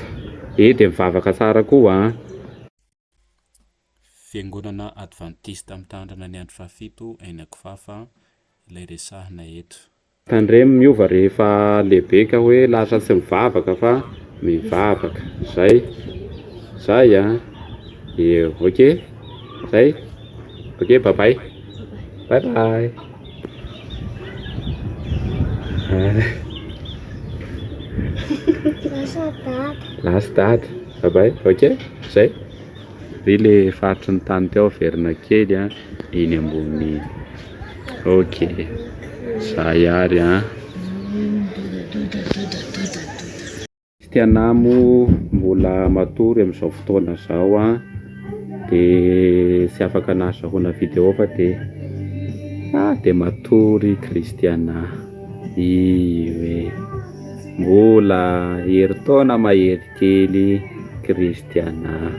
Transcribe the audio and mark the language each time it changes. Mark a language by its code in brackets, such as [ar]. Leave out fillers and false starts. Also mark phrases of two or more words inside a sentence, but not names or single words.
[mg] De mivavaka tsara koa Fiangonana Adventiste Mitandrina ny andro fahafito eny Akofafa ilay resahina eto. Tandremo miova rehefa lehibe ka hoe lasa tsy mivavaka fa mivavaka zay eo. [en] Ok. Say, okay, bye-bye. Bye-bye. Last dad. Bye-bye. Okay, say. [mg] Ry le faritry ny tany teo verina kely iny ambony. Okay, zay ary Kristianamo mbola matory amin'izao fotoana zao de tsy afaka nahazahoana vidéo fa de matory Kristiana hoe mbola herintaona mahery kely Kristiana.